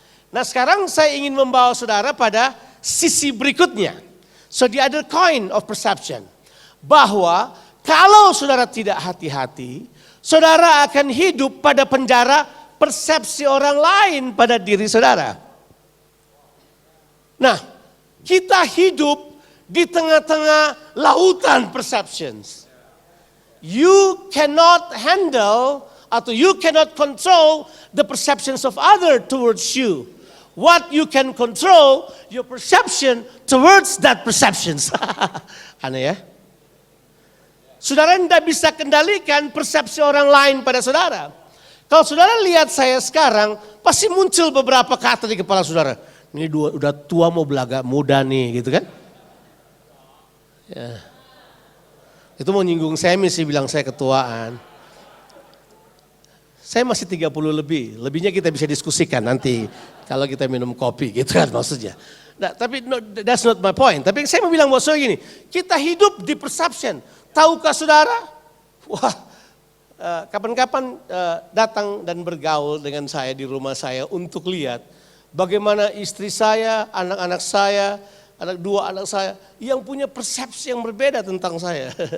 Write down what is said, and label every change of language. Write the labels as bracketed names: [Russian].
[Indonesian] Nah sekarang saya ingin membawa saudara pada sisi berikutnya. [English] So the other coin of perception. [Indonesian] Bahwa kalau saudara tidak hati-hati, saudara akan hidup pada penjara persepsi orang lain pada diri saudara. Nah kita hidup di tengah-tengah lautan perceptions. [English] You cannot handle atau you cannot control the perceptions of other towards you. What you can control, your perception towards that perceptions. [Indonesian] Aneh ya. Saudara tidak bisa kendalikan persepsi orang lain pada saudara. Kalau saudara lihat saya sekarang, pasti muncul beberapa kata di kepala saudara. Ini udah tua mau belaga muda nih gitu kan. Ya. Itu mau nyinggung saya mesti bilang saya ketuaan. Saya masih 30 lebih, lebihnya kita bisa diskusikan nanti kalau kita minum kopi gitu kan maksudnya. Nah, tapi [English] no, that's not my point. [Indonesian] Tapi saya mau bilang bahwa gini, kita hidup di perception. Tahukah saudara? Wah, kapan-kapan datang dan bergaul dengan saya di rumah saya untuk lihat bagaimana istri saya, anak-anak saya, dua anak saya yang punya persepsi yang berbeda tentang saya.